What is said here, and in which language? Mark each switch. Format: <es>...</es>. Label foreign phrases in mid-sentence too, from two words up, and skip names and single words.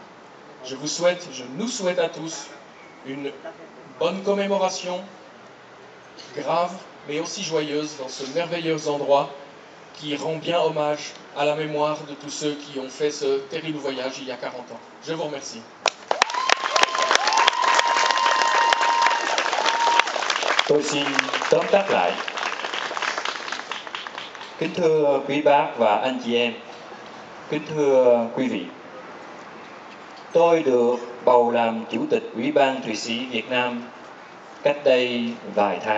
<fr>Je nous souhaite à tous une bonne commémoration, grave mais aussi joyeuse dans ce merveilleux endroit qui rend bien hommage à la mémoire de tous ceux qui ont fait ce terrible voyage il y a 40 ans. Je vous remercie.</fr> <vi>Tôi xin tóm tắt lại. Kính thưa quý bác và anh chị em, kính thưa quý vị, tôi được bầu làm Chủ tịch Ủy ban Thụy Sĩ Việt Nam cách đây vài tháng.</vi>